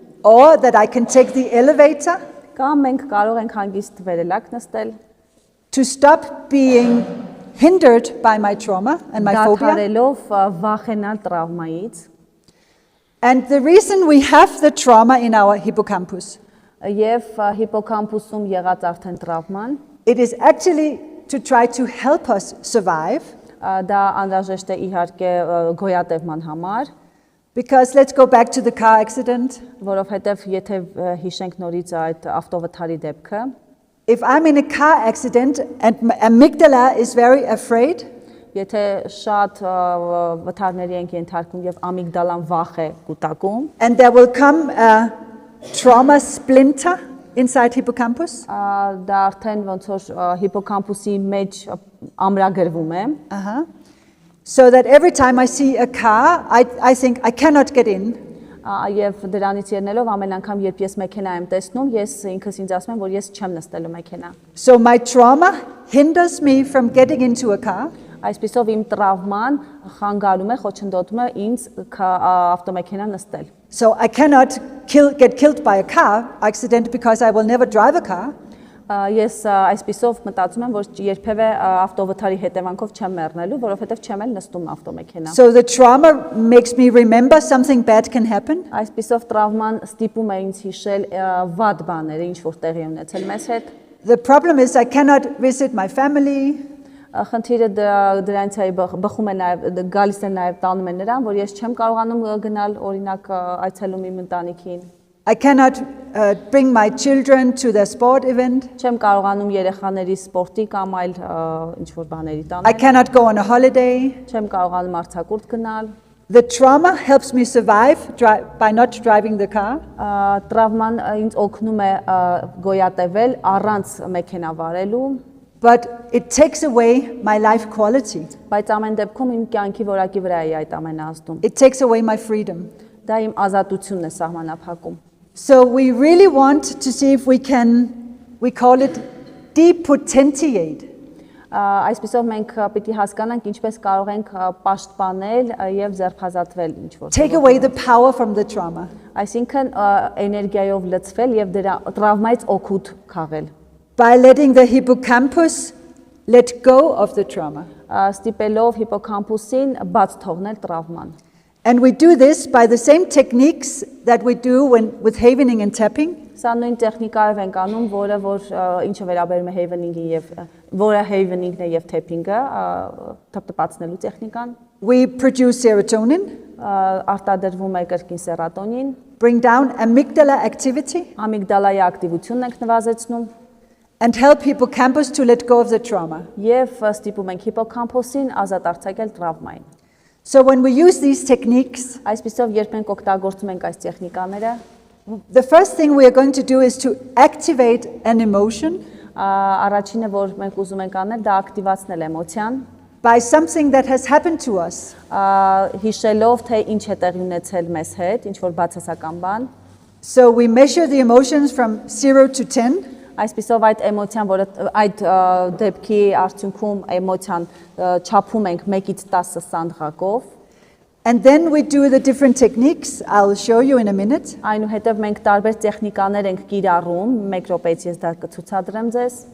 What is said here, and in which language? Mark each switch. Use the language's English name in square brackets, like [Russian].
[English] Or that I can take the elevator [Armenian] կամ մենք կարող ենք հանգիստ վերելակ նստել, [English] to stop being hindered by my trauma and my phobia. [Armenian] դադարելով վախենալ տրավմայից։ [English] And the reason we have the trauma in our hippocampus, [Armenian] Եվ հիպոկամպուսում եղած արդեն տրավման, [English] it is actually to try to help us survive. [Armenian] դա անհրաժեշտ է իհարկե գոյատևման համար, [English] Because let's go back to the car accident. [Armenian] որովհետև եթե հիշենք նորից այդ ավտովթարի դեպքը, [English] If I'm in a car accident and my amygdala is very afraid, [Armenian] եթե շատ վթարների ենք ենթարկում եւ ամիգդալան վախ է կուտակում, [English] and there will come a trauma splinter inside hippocampus, [Armenian] դա արդեն ոնց որ հիպոկամպուսի մեջ ամրագրվում է, [English] so that every time I see a car, I think I cannot get in. [Armenian] եւ դրանից ելնելով ամեն անգամ երբ ես մեքենա եմ տեսնում, ես ինքս ինձ ասում եմ, որ ես չեմ նստելու մեքենա։ [English] So my trauma hinders me from getting into a car. [Armenian] Այսպիսով իմ տրավման խանգարում է, խոչընդոտում է ինձ ավտոմեքենա նստել։ [English] So I cannot get killed by a car accident because I will never drive a car. [Armenian] Ես այսպիսով մտածում եմ, որ երբևէ ավտովթարի հետևանքով չեմ մեռնելու, որովհետև չեմ էլ նստում ավտոմեքենա։ [English] So the trauma makes me remember something bad can happen. [Armenian] Այսպիսով տրավման ստիպում է ինձ հիշել վատ բաները, ինչ որ տեղի ունեցել մեզ հետ։ [English] The problem is I cannot visit my family. [Armenian] Խնդիրը դրանից է բխում է նաև գալիս է նաև տանում է նրան, որ ես չեմ կարողանում գնալ օրինակ այցելում իմ ընտանիքին։ [English] I cannot bring my children to the sport event. [Armenian] Չեմ կարողանում երեխաների սպորտի կամ այլ ինչ որ բաների [English] I [Armenian] տանել։ [English] cannot go on a holiday. [Armenian] Չեմ կարողանում արձակուրդ գնալ։ [English] The trauma helps me survive by not driving the car. [Armenian] Տրավման ինձ օգնում է գոյատևել առանց մեքենա վարելու, [English] But it takes away my life quality. [Armenian] բայց ամեն դեպքում իմ կյանքի որակի վրա է այդ ամենը ազդում։ [English] It takes away my freedom. [Armenian] Դա իմ ազատությունն է սահմանափակում։ [English] So we really want to see if we call it depotentiate. [Armenian] Այսպիսով մենք պիտի հասկանանք ինչպես կարող ենք պաշտպանել եւ ձեռքազատվել ինչ որ։ [English] Take away the power from the trauma. [Armenian] Այսինքն էներգիայով լցվել եւ դրա տրավմայից օգուտ քաղել։ [English] By letting the hippocampus let go of the trauma. [Armenian] Ստիպելով հիպոկամպուսին բաց թողնել տրավման։ [English] And we do this by the same techniques that we do with havening and tapping. [Armenian] Սա նույն տեխնիկայով ենք անում, որ ինչը վերաբերում է havening-ին եւ որը havening-ն է եւ tapping-ը, թփթփացնելու տեխնիկան։ [English] We produce serotonin, [Armenian] Արտադրվում է կրկին սերատոնին, [English] bring down amygdala activity, [Armenian] ամիգդալայի ակտիվությունն ենք նվազեցնում [English] and help hippocampus to let go of the trauma. [Armenian] եւ ստիպում ենք հիպոկամպուսին ազատ արձակել տրավմային։ [English] So when we use these techniques, [Armenian] Այսպիսով երբ մենք օգտագործում ենք այս տեխնիկաները, [English] the first thing we are going to do is to activate an emotion [Armenian] առաջինը որ մենք ուզում ենք անել, դա ակտիվացնել էմոցիան, [English] by something that has happened to us. [Armenian] Հիշելով թե ինչ է տեղի ունեցել մեզ հետ, ինչ որ բացասական բան, [English] So we measure the emotions from 0 to 10. [Armenian] Այսպիսով այդ էմոցիան, որը այդ դեպքի արդյունքում էմոցիան չափում ենք 1-ից 10 սանդղակով, [English] And then we do the different techniques. I'll show you in a minute. [Armenian] այնուհետև մենք տարբեր տեխնիկաներ ենք կիրառում, 1 րոպեից ես դա կցուցադրեմ ձեզ։